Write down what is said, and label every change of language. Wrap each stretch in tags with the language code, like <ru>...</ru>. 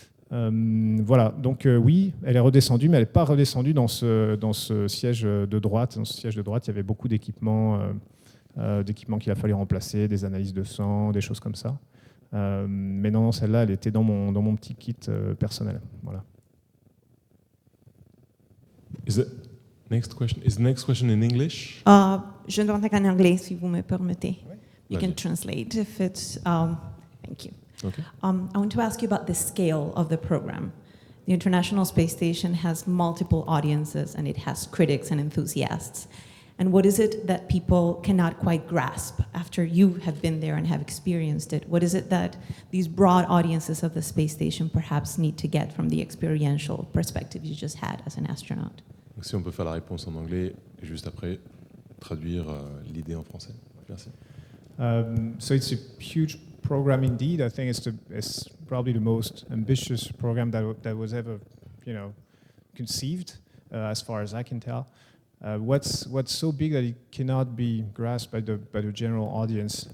<fr>Voilà, donc oui, elle est redescendue, mais elle n'est pas redescendue dans ce siège de droite. Dans ce siège de droite, il y avait beaucoup d'équipements qu'il a fallu remplacer, des analyses de sang, des choses comme ça. Mais non, celle-là, elle était dans mon petit kit personnel. Voilà.</fr> <en>Is the next question in English?</en> <fr>Je ne parle qu'en anglais, si vous me permettez.</fr> <en>You Okay. can translate if it's. Thank you. Okay. I want to ask you about the scale of the program. The International Space Station has multiple audiences, and it has critics and enthusiasts. And what is it that people cannot quite grasp after you have been there and have experienced it? What is it that these broad audiences of the space station perhaps need to get from the experiential perspective you just had as an astronaut?</en> <fr>Donc, si on peut faire la réponse en anglais et juste après traduire l'idée en français. Merci.</fr> <en>So it's a huge program indeed. I think it's probably the most ambitious program that was ever, conceived, as far as I can tell. What's so big that it cannot be grasped by the general audience?</en>